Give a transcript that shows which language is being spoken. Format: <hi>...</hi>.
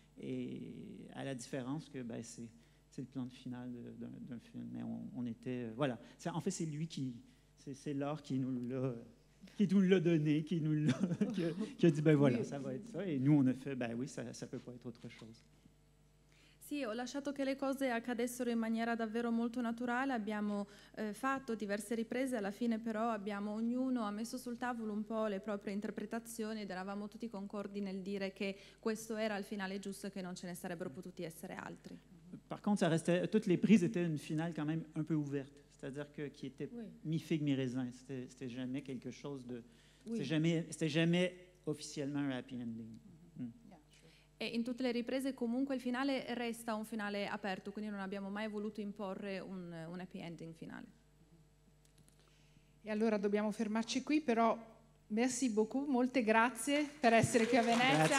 <fr>Et à la différence que c'est le plan de finale d'un film. Mais on était, voilà. En fait, c'est lui c'est Laure qui nous l'a donné, qui a dit, ben voilà, ça va être ça. Et nous, on a fait, ben oui, ça peut pas être autre chose.</fr> <it>Sì, Sì, ho lasciato che le cose accadessero in maniera davvero molto naturale, abbiamo fatto diverse riprese, alla fine però ognuno ha messo sul tavolo un po' le proprie interpretazioni ed eravamo tutti concordi nel dire che questo era il finale giusto e che non ce ne sarebbero potuti essere altri.</it> <fr>Par contre, ça restait, toutes les prises étaient une finale quand même un peu ouverte, c'est-à-dire que qui était Oui. mi-figue, mi-raisin. C'était jamais quelque chose de... Oui. C'était jamais officiellement un happy ending.</fr> <it>E in tutte le riprese comunque il finale resta un finale aperto, quindi non abbiamo mai voluto imporre un happy ending finale. E allora dobbiamo fermarci qui, però</it> <fr>merci beaucoup,</fr> <it>molte grazie per essere qui a Venezia.</it>